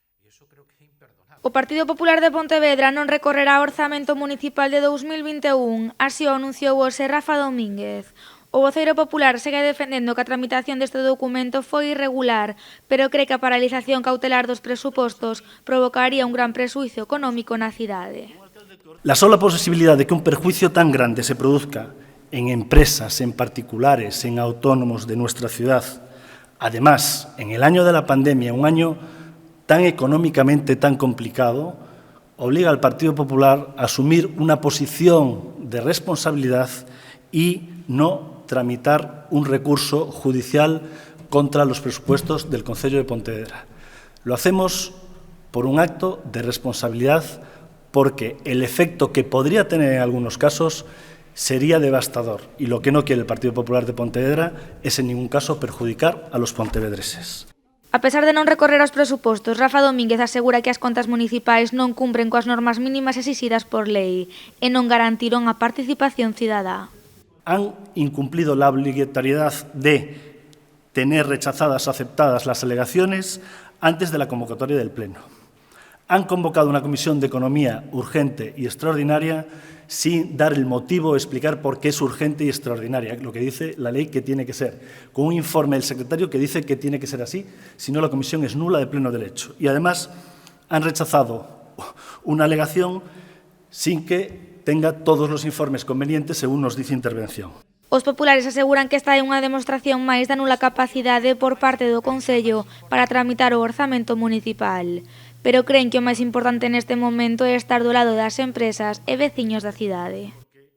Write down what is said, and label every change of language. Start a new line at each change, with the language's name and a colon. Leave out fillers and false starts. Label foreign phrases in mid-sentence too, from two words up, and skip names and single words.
Galician: O Partido Popular de Pontevedra non recorrerá ao orzamento municipal de 2021, así o anunciou hoxe Rafa Domínguez. O voceiro popular segue defendendo que a tramitación deste documento foi irregular, pero cree que a paralización cautelar dos presupostos provocaría un gran prexuízo económico na cidade.
Spanish: La sola posibilidad de que un perjuicio tan grande se produzca en empresas, en particulares, en autónomos de nuestra ciudad, además, en el año de la pandemia, un año tan económicamente tan complicado, obliga al Partido Popular a asumir una posición de responsabilidad y no tramitar un recurso judicial contra los presupuestos del Concello de Pontevedra. Lo hacemos por un acto de responsabilidad porque el efecto que podría tener en algunos casos sería devastador y lo que no quiere el Partido Popular de Pontevedra es en ningún caso perjudicar a los pontevedreses.
Galician: A pesar de non recorrer aos presupostos, Rafa Domínguez asegura que as contas municipais non cumpren coas normas mínimas exixidas por lei e non garantiron a participación cidadá.
Spanish: Han incumplido la obligatoriedad de tener rechazadas o aceptadas las alegaciones antes de la convocatoria del Pleno. Han convocado una comisión de economía urgente y extraordinaria sin dar el motivo o explicar por qué es urgente y extraordinaria, lo que dice la ley que tiene que ser, con un informe del secretario que dice que tiene que ser así, si no la comisión es nula de pleno derecho. Y además han rechazado una alegación sin que tenga todos los informes convenientes, según nos dice intervención.
Galician: Os populares aseguran que esta é unha demostración máis da nula capacidade por parte do Concello para tramitar o orzamento municipal, pero creen que o máis importante neste momento é estar do lado das empresas e veciños da cidade.